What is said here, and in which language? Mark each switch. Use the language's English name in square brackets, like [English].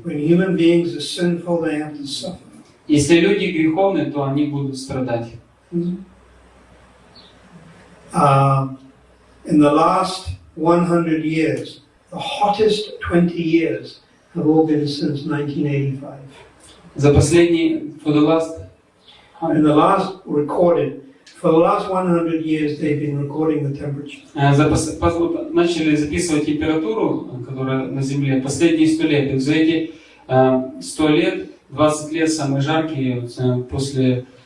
[English] When human beings are sinful, they have to suffer. [Russian] Если люди греховны, то они будут страдать. [English] In the last 100 years, the hottest 20 years have all been since 1985. [Russian] За последние, [English] In the last recorded, for the last 100 years, they've been recording the temperature. [Russian] Начали записывать температуру, которая на Земле, последние 100 лет. И за эти 100 лет, 20 лет самые жаркие после